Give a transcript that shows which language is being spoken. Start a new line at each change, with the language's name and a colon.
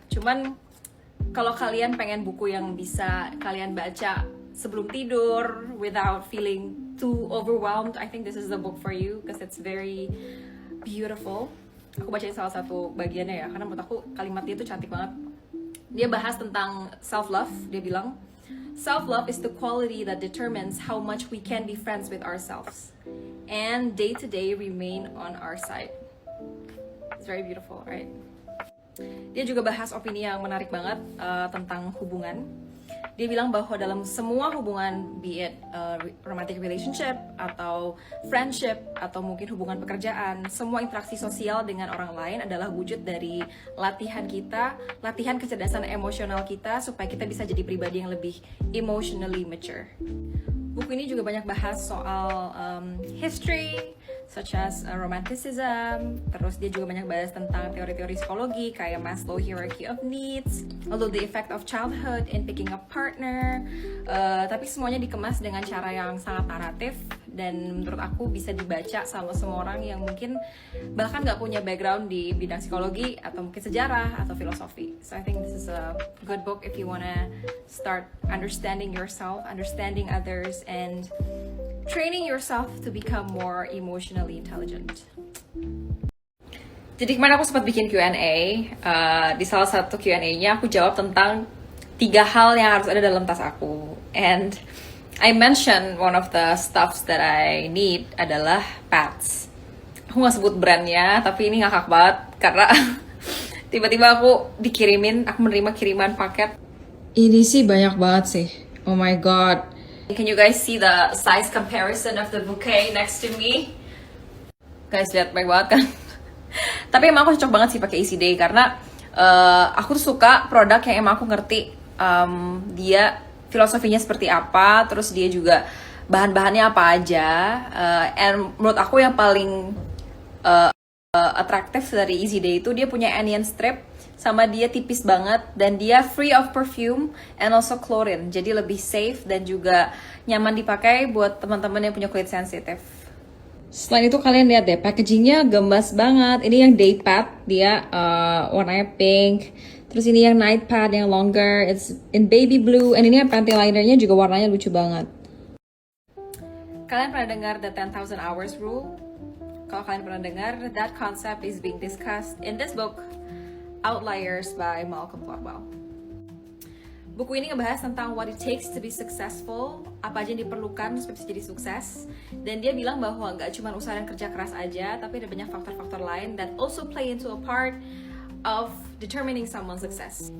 Indonesian: Cuman kalau kalian pengen buku yang bisa kalian baca sebelum tidur
English: without feeling too overwhelmed, I think this is the book for you because it's very beautiful.
Indonesian: Aku bacain salah satu bagiannya ya, karena menurut aku kalimatnya itu cantik banget. Dia bahas tentang self-love. Dia bilang,
English: self-love is the quality that determines how much we can be friends with ourselves and day-to-day remain on our side. It's very beautiful, right?
Indonesian: Dia juga bahas opini yang menarik banget tentang hubungan. Dia bilang bahwa dalam semua hubungan,
English: be it romantic relationship
Indonesian: atau friendship atau mungkin hubungan pekerjaan, semua interaksi sosial dengan orang lain adalah wujud dari latihan kita, latihan kecerdasan emosional kita supaya kita bisa jadi pribadi yang lebih
English: emotionally mature.
Indonesian: Buku ini juga banyak bahas soal history,
English: such as romanticism.
Indonesian: Terus dia juga banyak bahas tentang teori-teori psikologi kayak Maslow hierarchy of needs, lalu
English: the effect of childhood in picking a partner.
Indonesian: Tapi semuanya dikemas dengan cara yang sangat naratif dan menurut aku bisa dibaca sama semua orang yang mungkin bahkan nggak punya background di bidang psikologi atau mungkin sejarah atau filosofi.
English: So I think this is a good book if you wanna start understanding yourself, understanding others, and training yourself to become more emotionally intelligent.
Indonesian: Jadi kemarin aku sempat bikin Q&A. Di salah satu Q&A-nya aku jawab tentang 3 hal yang harus ada dalam tas aku.
English: And I mentioned one of the stuffs that I need
Indonesian: adalah
English: pads.
Indonesian: Aku gak sebut brandnya, tapi ini ngakak banget karena tiba-tiba aku menerima kiriman paket. Ini sih banyak banget sih.
English: Oh my god. Can you guys see the size comparison of the bouquet next to me?
Indonesian: Guys, lihat baik banget kan? Tapi emang aku cocok banget sih pakai Easy Day karena aku tuh suka produk yang emang aku ngerti dia filosofinya seperti apa, terus dia juga bahan-bahannya apa aja. And menurut aku yang paling atraktif dari Easy Day itu dia punya anion strip, sama dia tipis banget dan dia
English: free of perfume and also chlorine,
Indonesian: jadi lebih safe dan juga nyaman dipakai buat teman-teman yang punya kulit sensitif. Selain itu kalian lihat deh, packagingnya gemas banget. Ini yang day pad, dia warnanya pink. Terus ini yang
English: night pad
Indonesian: yang
English: longer, it's in baby blue.
Indonesian: And ini yang panty linernya juga warnanya lucu banget. Kalian pernah dengar
English: the 10,000 hours rule?
Indonesian: Kalau kalian pernah dengar,
English: that concept is being discussed in this book, Outliers by Malcolm Gladwell.
Indonesian: Buku ini ngebahas tentang
English: what it takes to be successful,
Indonesian: apa aja yang diperlukan supaya bisa jadi sukses. Dan dia bilang bahwa nggak cuma usaha dan kerja keras aja, tapi ada banyak faktor-faktor lain
English: that also play into a part of determining someone's success.